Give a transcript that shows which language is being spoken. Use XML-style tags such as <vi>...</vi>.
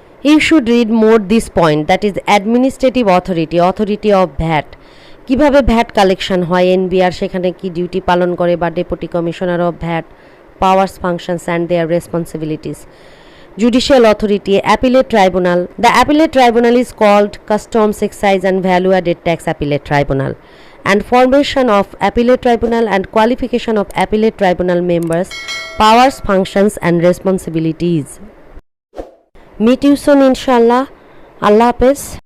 <en>You should read more this point, that is administrative authority of VAT.</en> <bn>কিভাবে VAT collection হয়, NBR সেখানে কি duty পালন করে বা deputy commissioner of VAT,</bn> <en>Powers functions and their responsibilities. Judicial authority, appellate tribunal. The appellate tribunal is called customs excise and value added tax appellate tribunal, and formation of appellate tribunal and qualification of appellate tribunal members, powers, functions and responsibilities. Meet you soon inshallah. Allah Hafiz.</en>